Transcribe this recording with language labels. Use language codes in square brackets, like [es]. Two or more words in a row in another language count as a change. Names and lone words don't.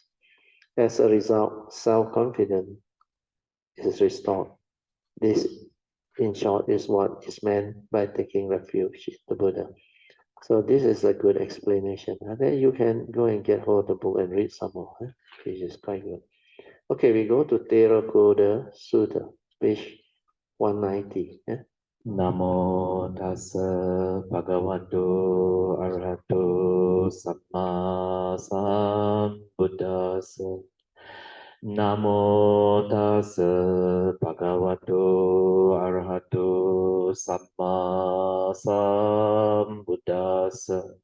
[en] As a result, self-confidence is restored. This, in short, is what is meant by taking refuge in the Buddha. So this is a good explanation. And then you can go and get hold of the book and read some more, which is quite good. Okay, we go to Tirokudda Sutta, page 190. [pi] Namo tassa bhagavato arahato samma sambuddhassa. Namo tassa bhagavato arahato samma sambuddhassa.